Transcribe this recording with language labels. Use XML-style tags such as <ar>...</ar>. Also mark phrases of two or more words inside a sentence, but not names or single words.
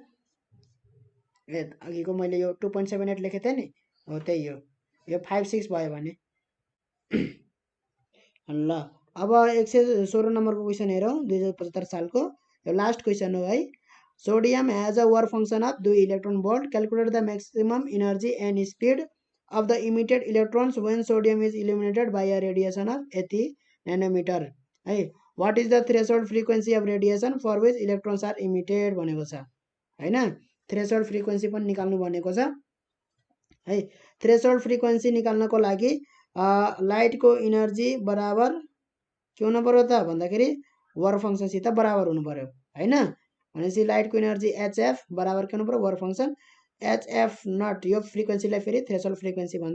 <ne>अघिको मैले यो 2.78 लेखेको थिएँ नि हो त्यही हो, यो 5.6 भयो भने ल। अब 116 नम्बरको क्वेसन हेरौँ 2075 सालको, यो</ne> <en>last question</en> <ne>हो है।</ne> <en>sodium has a work function of 2 electron volt, calculate the maximum energy and speed of the emitted electrons when sodium is illuminated by a radiation of 80 nanometer है। what is the threshold frequency of radiation for which electrons are emitted</en> <ne>भनेको छ हैन।</ne> <en>threshold frequency</en> <ne>पनि निकाल्नु भनेको छ है।</ne> <en>threshold frequency</en> <ne>निकाल्नको लागि</ne> <en>lightको energy</en> <ne>बराबर के हुनु पर्यो त भन्दाखेरि</ne> <en>work functionसित</en> <ne>बराबर हुनु पर्यो हैन। भनेपछि</ne> <en>lightको energy hf</en> <ne>बराबर के हुनु पर्यो</ne> <en>work function hf naught,</en> <ne>यो फ्रिक्वेन्सीलाई फेरि</ne> <en>threshold frequency</en> <ne>भन्छ।</ne>